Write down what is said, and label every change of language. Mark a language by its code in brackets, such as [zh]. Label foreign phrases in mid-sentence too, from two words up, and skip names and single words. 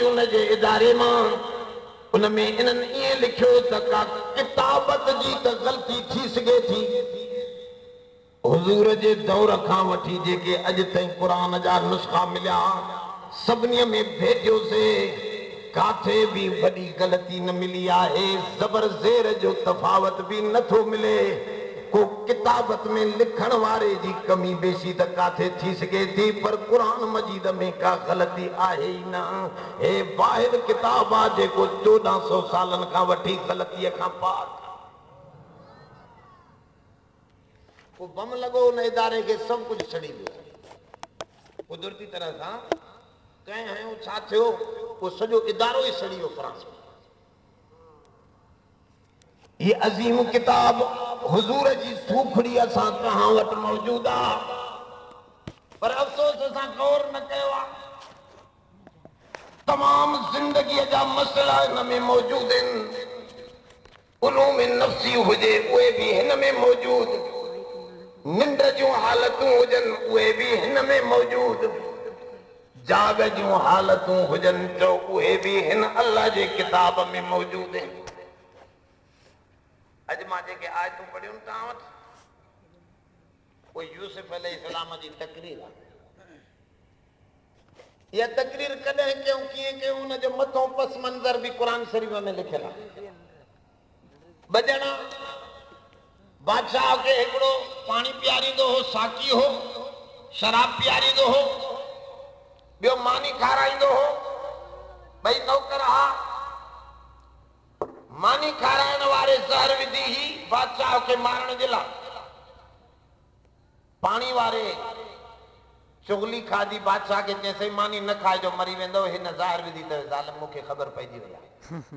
[sd] उन जे इदारे मां उन में इन्हनि ईअं लिखियो त का किताबत जी त ग़लती थी सघे थी हुज़ूर जे दौर खां वठी जेके अॼु ताईं क़ुरान जा नुस्ख़ा मिलिया सभिनी में भेटियोसीं काथे भी वॾी ग़लती न मिली आहे ज़बर ज़ेर जो तफ़ावत भी नथो मिले को किताबत में लिखण वारे जी कमी बेशी त काथे थी सके थी, पर कुरान मजीद में का गलती आहे ही ना। हे वाहिद किताब आ जेको 1400 सालन का वठी गलतीअ खां पार। वो बम लगो उन इदारे के सब कुछ छड़ी वियो। कुदरती तरह सां कहीं है छा थियो, वो सॼो इदारो ही सड़ी वियो फ्रांस में। ये अजीम किताब हुजूर जी सूखड़ी असां तहां वटि मौजूद आ, पर अफ़सोस असां गौर न कयो आ। तमाम जिंदगी जा मसला इन में मौजूद आहिनि। उलूम नफ्सी हुजे उहे भी हिन में मौजूद, निंड जूं हालतूं हुजनि उहे भी हिन में मौजूद, जाग जूं हालतूं हुजनि तो उहे भी हिन अल्लाह जे किताब में मौजूद आहिनि। अज मां जेके आयतूं पढ़ियूं तव्हां वटि, वो यूसुफ अलैहिस्सलाम जी तकरीर आहे। इहा तकरीर कॾहिं कयूं कीअं कयूं उन जो मथों पस मंज़र भी कुरान शरीफ में लिखियल आहे। ॿ ॼणा बादशाह खे हिकिड़ो पाणी पीआरींदो हो, साकी हो, शराब पीआरींदो हो, ॿियो मानी खाराईंदो हो। ॿई नौकर हा। मानी खाराइण वारे ज़हर विधी ही बादशाह के मारण जे लाइ। पानी वारे चुगली खाधी, बादशाह के चयसि मानी न खाइजो मरी वेंदो, हिन ज़हर विधी त ज़ालिम मूंखे ख़बर पइजी वई आहे।